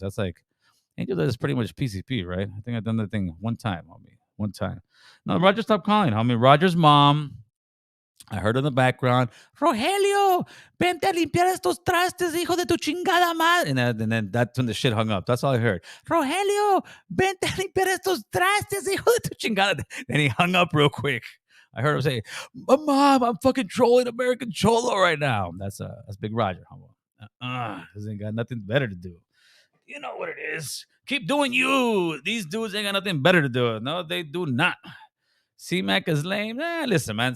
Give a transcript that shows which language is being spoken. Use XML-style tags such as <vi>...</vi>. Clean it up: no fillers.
<en>That's like angel dust is pretty much PCP, right? I think I've done that thing one time, homie. One time. No, Roger, stop calling, homie. Roger's mom. I heard in the background,</en> <es>Rogelio, vente a limpiar estos trastes, hijo de tu chingada madre.</es> <en>And then that's when the shit hung up. That's all I heard.</en> <es>Rogelio, vente a limpiar estos trastes, hijo de tu chingada.</es> <en>Then he hung up real quick. I heard him say, Mom, I'm fucking trolling American Cholo right now. That's Big Roger. This ain't got nothing better to do. You know what it is. Keep doing you. These dudes ain't got nothing better to do. No, they do not. C-Mac is lame. Listen, man.</en>